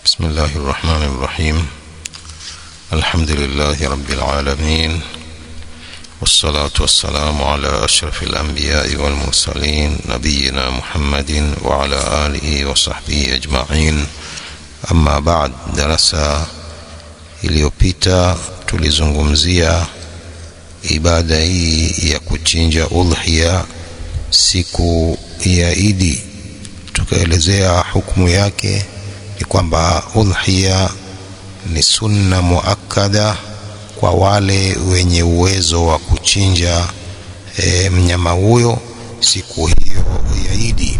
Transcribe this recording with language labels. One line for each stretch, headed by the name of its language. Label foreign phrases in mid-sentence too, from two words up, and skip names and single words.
Arabic: بسم الله الرحمن الرحيم. الحمد لله رب العالمين، والصلاة والسلام على أشرف الأنبياء والمرسلين نبينا محمد وعلى آله وصحبه أجمعين. أما بعد.
Swahili: Darasa iliyopita tulizungumzia ibada hii ya kuchinja udhiya siku ya Idi. Tukaelezea hukumu yake ni kwamba udhiya ni
Arabic: سنة مؤكدة
Swahili: kwa wale wenye uwezo wa kuchinja mnyama huyo siku hiyo ya Idi.